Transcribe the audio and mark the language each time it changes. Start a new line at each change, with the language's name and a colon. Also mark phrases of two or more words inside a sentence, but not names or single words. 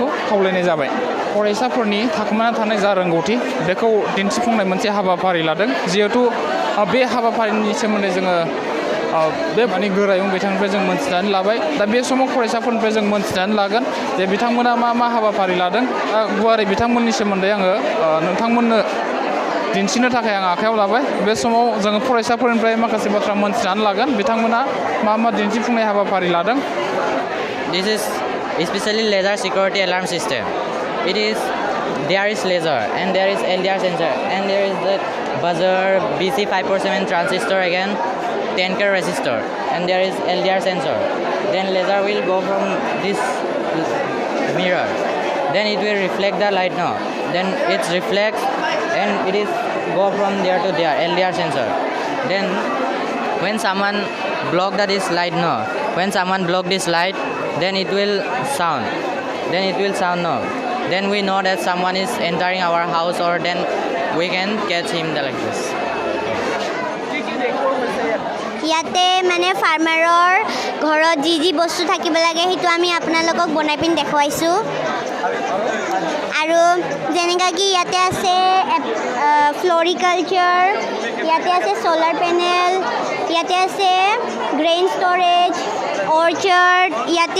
Bodo: खावलायनाय जाबाय फरायसाफोरनि थाखोमाना थानाय जा रोंगौथि बेखौ दिन्थिफुंनाय मोनसे हाबाफारि लादों जिहेतु बे हाबाफारिनि सोमोन्दै जोङो बे माने गोरायुं बिथांनिफ्राय जों मोनथिनानै लाबाय दा बे समाव फरायसाफोरनिफ्राय जों मोनथिनानै लागोन जे बिथांमोना मा हाबाफारि लादों गुवारै बिथांमोननि सोमोन्दै आङो नोंथांमोननो दिन्थिनो थाखाय आं आखायाव लाबाय बे समाव जोङो फरायसाफोरनिफ्राय माखासे बाथ्रा मोनथिनानै लागोन बिथांमोना मा दिन्थिफुंनाय हाबाफारि लादों
English: This is especially laser security alarm system. There is laser and there is LDR sensor and there is the buzzer BC547 transistor again 10K resistor and there is LDR sensor. Then laser will go from this mirror. Then it will reflect the light now. Then it reflects and it is go from there to there LDR sensor. Then when someone block this light now, when someone block this light, then it will sound. Then it will sound now. Then we know that someone is entering our house or then we can catch him like this.
Assamese: ইয়াতে মানে ফাৰ্মাৰৰ ঘৰত যি বস্তু থাকিব লাগে সেইটো আমি আপোনালোকক বনাই পিন দেখুৱাইছোঁ আৰু যেনেকা কি ইয়াতে আছে ফ্লৰিকালচাৰ ইয়াতে আছে
English: solar panel
Assamese: ইয়াতে আছে
English: grain storage orchard
Assamese: ইয়াতে